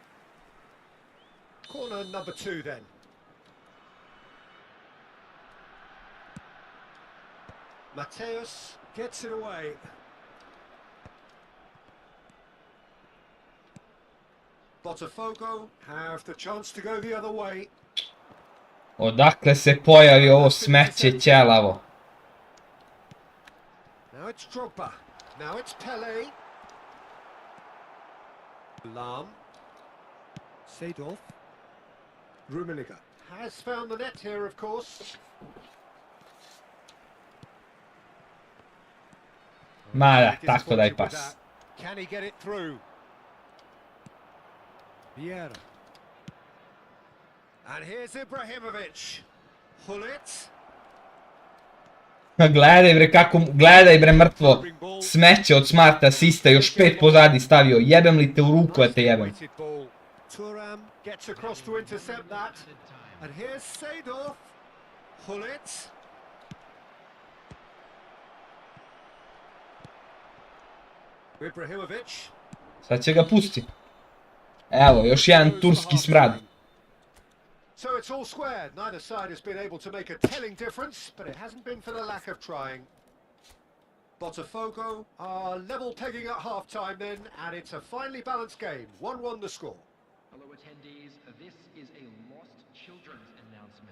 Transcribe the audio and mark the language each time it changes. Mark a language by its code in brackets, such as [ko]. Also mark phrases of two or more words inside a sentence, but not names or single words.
[en] Corner number 2 then. Mateus gets it away. Botafogo have the chance to go the other way. [sr] Odakle se pojavi ovo smeće ćelavo? [en] Now it's Drogba. Now it's Pele. Lam. Seedorf. Rummenigge has found the net here, of course. [sr] Ma da, tako daj [en] Disappointed with [sr] pas. [en] that. Can he get it through? Vieira. And here's Ibrahimovic. Hullet. [sr] Gledaj bre kako, gledaj bre mrtvo smeće od smart asista, još 5 pozadi stavio, jebem li te u ruku, te jebem. [en] Weighted ball. Thuram gets across to intercept that. And here's Seedorf. Hullet. Ibrahimovic. [sr] Sad će ga pusti. Evo, još jedan turski smrad. [en] So it's all square. Neither side has been able to make a telling difference, but it hasn't been for the lack of trying. Botafogo are level pegging at half-time then, and it's a finely balanced game. 1-1 the score. Hello attendees, this is a lost children's announcement.